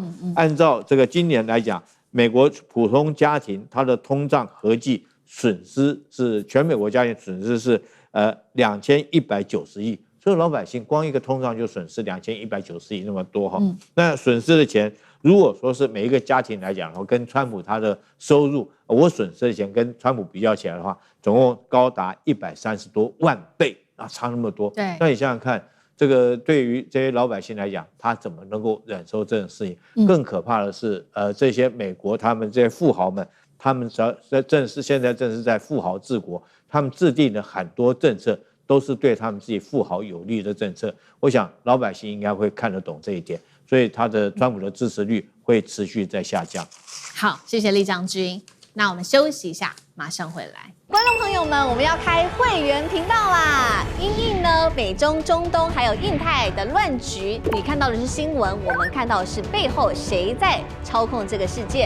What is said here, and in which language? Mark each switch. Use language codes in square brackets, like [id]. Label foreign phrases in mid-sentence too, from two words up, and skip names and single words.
[zh] 按照這個今年來講，美國普通家庭它的通脹合計損失是全美國家庭損失是2190億，所以老百姓光一個通脹就損失2190億那麼多哈。那損失的錢。如果說是每一個家庭來講，跟川普他的收入，我損失的錢跟川普比較起來的話，總共高達130多萬倍啊，差那麼多。對，那你想想看，這個對於這些老百姓來講，他怎麼能夠忍受這種事情？更可怕的是，這些美國他們這些富豪們，他們現在正是在富豪治國，他們制定的很多政策都是對他們自己富豪有利的政策。我想老百姓應該會看得懂這一點。所以他的川普的支持率會持續在下降。好，謝謝酈將軍。那我們休息一下，馬上回來。觀眾朋友們，我們要開會員頻道啦！因應呢美中、中東還有印太的亂局，你看到的是新聞，我們看到的是背後誰在操控這個世界。